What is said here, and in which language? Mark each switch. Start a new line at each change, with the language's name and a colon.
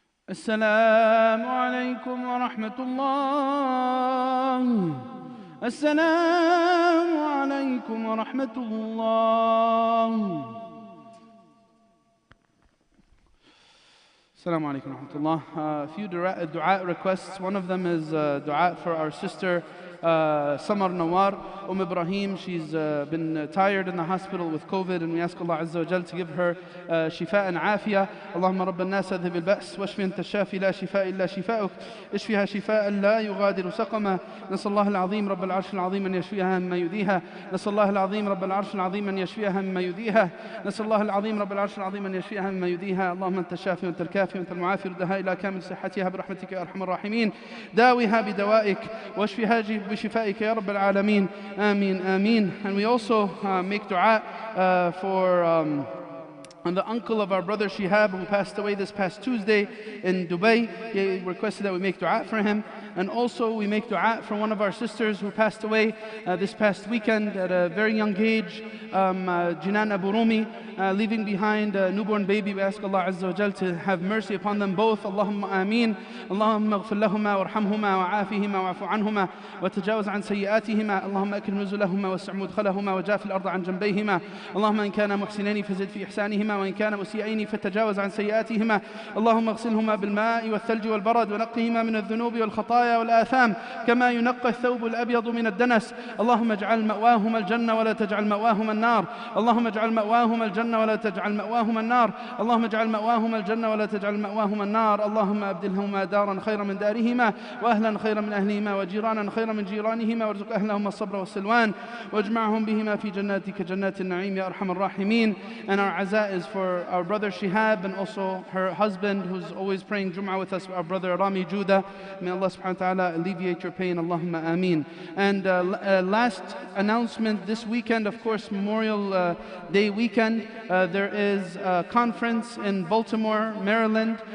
Arabic: السلام عليكم ورحمة الله. السلام عليكم ورحمة الله. السلام عليكم ورحمة الله.
English: A few dua requests. One of them is dua for our sister Samar Nawar Ibrahim. She's been tired in the hospital with COVID, and we ask Allah Azza wa Jal to give her
Arabic: شفاء عافية. اللهم رب الناس اذهب البأس واشف أنت الشافي لا شفاء إلا شفاؤك اشفها شفاء لا يغادر سقما. نسأل الله العظيم رب العرش العظيم أن يشفيها مما يؤذيها. نسأل الله العظيم رب العرش العظيم أن يشفيها مما يؤذيها. نسأل الله العظيم رب العرش العظيم أن يشفيها مما يؤذيها. اللهم أنت الشافي وأنت الكافي وأنت المعافي، ردها إلى كامل صحتها برحمتك يا أرحم الراحمين. داويها بدوائك واشفها بشفائك يا رب العالمين. آمين آمين.
English: And we also make dua for and the uncle of our brother Shihab, who passed away this past Tuesday in Dubai. He requested that we make dua for him. And also we make dua for one of our sisters who passed away this past weekend at a very young age, Jinan Abu Rumi, leaving behind a newborn baby. We ask Allah Azza wa Jal to have mercy upon them both. Allahumma ameen.
Arabic: Allahumma اغفر لهما وارحمهما وعافهما واعف عنهما وتجاوز عن سيئاتهما. اللهم أكرم نزلهما واسع مدخلهما وجاف الأرض عن جنبيهما. اللهم إن كان محسنين فزد في إحسانهما وإن كان مسيئين فتجاوز عن سيئاتهما. اللهم اغسلهما بالماء والثلج والبرد ونقهما من الذنوب والخطايا والآثام كما ينقى الثوب الأبيض من الدنس. اللهم اجعل مأواهما الجنة ولا تجعل مأواهما النار. اللهم اجعل مأواهما الجنة ولا تجعل مأواهما النار. اللهم اجعل مأواهما الجنة ولا تجعل مأواهما النار. اللهم أبدلهما دارا خيرا من دارهما وأهلا خيرا من أهلهما وجيرانا خيرا من جيرانهما وارزق أهلهما الصبر والسلوان واجمعهم بهما في جناتك جنات النعيم يا أرحم الراحمين.
English: And our aza is for our brother Shihab and also her husband who's always praying Jum'ah with us, our brother Rami Judah. May Allah subhanahu wa ta'ala alleviate your pain. Allahumma ameen. And last announcement, this weekend, of course, Memorial Day weekend, there is a conference in Baltimore, Maryland.